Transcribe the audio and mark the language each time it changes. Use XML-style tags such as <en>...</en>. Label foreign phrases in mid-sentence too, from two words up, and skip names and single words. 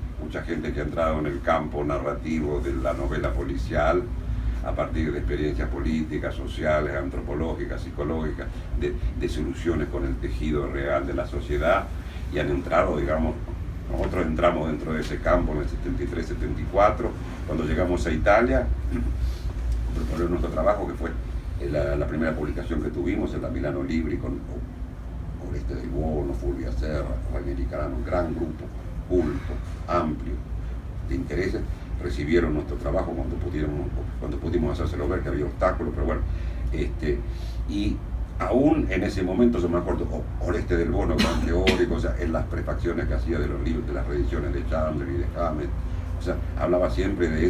<es>mucha gente que ha entrado en el campo narrativo de la novela policial a partir de experiencias políticas, sociales, antropológicas, psicológicas, de soluciones con el tejido real de la sociedad, y han entrado, digamos, nosotros entramos dentro de ese campo en el 73-74, cuando llegamos a Italia, proponer nuestro trabajo, que fue la primera publicación que tuvimos en la Milano Libri con Oreste del Buono, Fulvia Serra, Ranieri Carano, un gran grupo, culto, amplio, de intereses, recibieron nuestro trabajo cuando pudimos hacérselo ver, que había obstáculos, pero bueno, y aún en ese momento, yo me acuerdo, Oreste del Buono, gran teórico, o sea, en las prefacciones que hacía de los libros, de las reediciones de Chandler y de Hammett, o sea, hablaba siempre de</es>